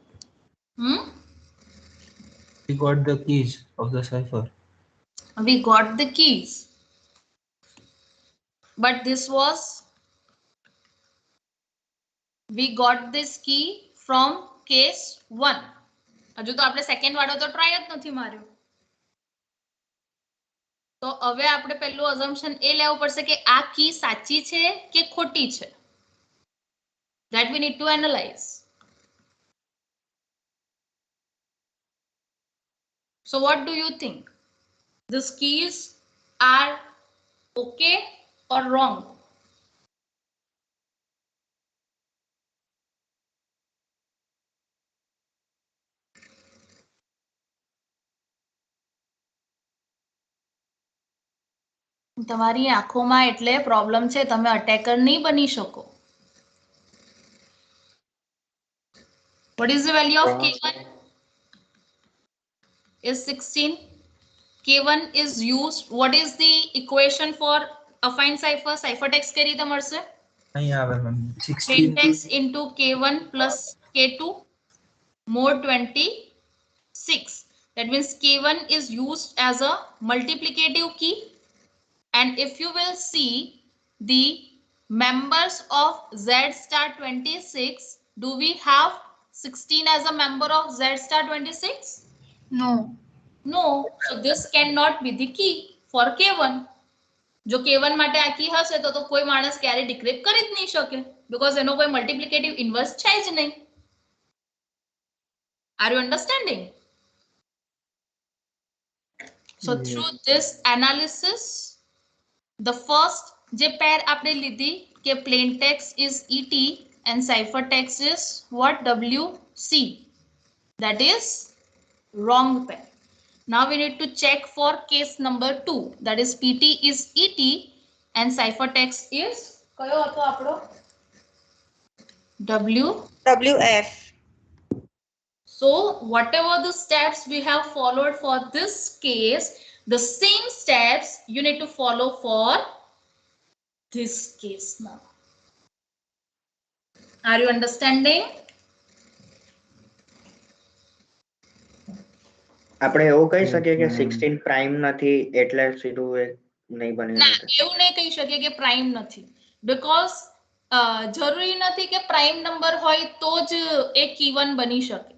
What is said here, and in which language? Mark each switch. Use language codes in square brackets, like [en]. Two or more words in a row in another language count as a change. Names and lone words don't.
[en] We got the keys of the cipher. We got the keys. But this was, we got this key from case 1. [gu] હજુ તો આપણે સેકન્ડ વાળો તો ટ્રાય જ નથી માર્યો. તો હવે આપણે પહેલું અઝમ્પશન એ લેવું પડશે કે આ કી સાચી છે કે ખોટી છે. [en] That we need to analyze. So what do you think? These keys are okay or wrong? [gu] તમારી આંખોમાં એટલે પ્રોબ્લેમ છે, તમે અટેકર નહીં બની શકો. [en] What is the value of K1? Is 16. K1 is used. What is the equation for affine cipher? [gu] Ciphertext કઈ રીતે મળશે? અહીં આવે ma'am. 16 [en] Syntax into K1 plus K2. mode 26. That means K1 is used as a multiplicative key. And if you will see the members of Z star 26, do we have 16 as a member of Z star 26? No. No. So this cannot be the key for K1. [gu] જો K1 માટે આ કી હશે તો કોઈ માણસ ક્યારે ડિક્રિપ્ટ કરી જ નહીં શકે because એનો કોઈ મલ્ટિપ્લિકેટિવ ઇન્વર્સ છે જ નહીં. [en] Are you understanding? So through this analysis, the first [gu] જે પેર આપણે લીધી કે [en] plain text is ET and ciphertext is what? WC. That is wrong pair. Now we need to check for case number 2. That is PT is ET and ciphertext is [gu] કયો હતો આપણો? [en] WF. So whatever the steps we have followed for this case, the same steps you need to follow for this case now. Are you understanding? [gu] આપણે એવું કહી શકીએ કે 16 પ્રાઇમ નથી એટલે સીધું એ નહીં બની ના શકે. એવું નહીં કહી શકીએ કે પ્રાઇમ નથી because જરૂરી નથી કે પ્રાઇમ નંબર હોય તો જ એ કી1 બની શકે.